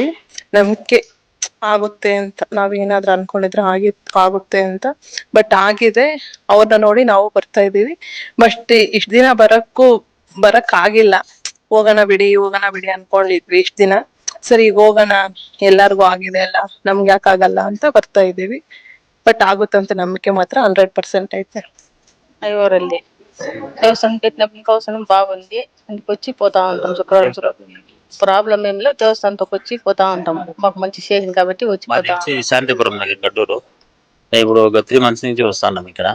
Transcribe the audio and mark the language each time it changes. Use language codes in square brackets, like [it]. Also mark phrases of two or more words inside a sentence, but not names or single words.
[kn] ನಮ್ಗೆ ಆಗುತ್ತೆ ಅಂತ ನಾವೇನಾದ್ರೂ ಅನ್ಕೊಂಡಿದ್ರೆ ಆಗುತ್ತೆ ಅಂತ, ಬಟ್ ಆಗಿದೆ. ಅವ್ರನ್ನ ನೋಡಿ ನಾವು ಬರ್ತಾ ಇದೀವಿ. ಬಟ್ ಇಷ್ಟ ದಿನ ಬರಕ್ ಆಗಿಲ್ಲ. ಹೋಗೋಣ ಬಿಡಿ ಅನ್ಕೊಂಡಿದ್ವಿ ಇಷ್ಟ ದಿನ. ಸರಿ ಈಗ ಹೋಗೋಣ, ಎಲ್ಲಾರ್ಗು ಆಗಿದೆ ಅಲ್ಲ, ನಮ್ಗೆ ಯಾಕಾಗಲ್ಲ ಅಂತ ಬರ್ತಾ ಇದೀವಿ. ಬಟ್ ಆಗುತ್ತಂತ ನಂಬಿಕೆ [te] మాత్ర 100% అయితే. ఐవోరల్లి దేవస్థానం పెట్టినప్పుడు అవసరం బాగుంది. అందుకు వచ్చి పోతా ఉంటాం. శుక్రవారం ప్రాబ్లం ఏం లేదు. దేవస్థానంకి వచ్చి పోతా ఉంటాం. మాకు మంచి చేసింది కాబట్టి వచ్చి పోతా. శాంతిపురం దగ్గర గడ్డూరు. ఇప్పుడు ఒక 3 months నుంచి వస్తున్నాం ఇక్కడ.